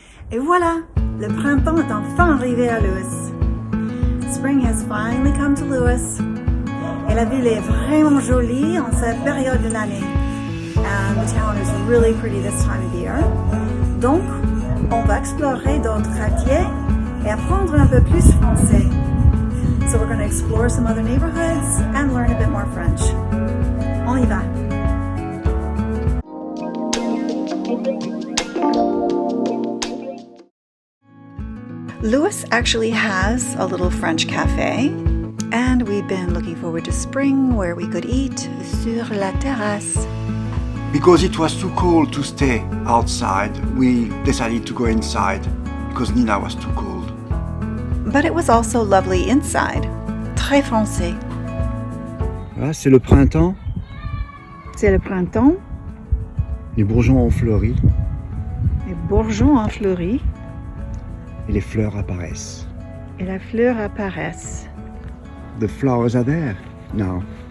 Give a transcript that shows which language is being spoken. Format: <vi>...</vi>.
<fr>Et voilà, le printemps est enfin arrivé à Lewes.</fr> <en>Spring has finally come to Lewes.</en> <fr>Et la ville est vraiment jolie en cette période de l'année.</fr> <en>And the town is really pretty this time of year.</en> <fr>Donc, on va explorer d'autres quartiers et apprendre un peu plus français.</fr> <en>So we're going to explore some other neighborhoods and learn a bit more French.</en> <fr>On y va.</fr> <en>Lewes actually has a little French cafe, and we've been looking forward to spring where we could eat</en> <fr>sur la terrasse.</fr> <en>Because it was too cold to stay outside, we decided to go inside because Nina was too cold. But it was also lovely inside.</en> <fr>Très français. Voilà, c'est le printemps. C'est le printemps. Les bourgeons ont fleuri. Les bourgeons ont fleuri. Et les fleurs apparaissent. Et les fleurs apparaissent.</fr> <en>The flowers are there now.</en>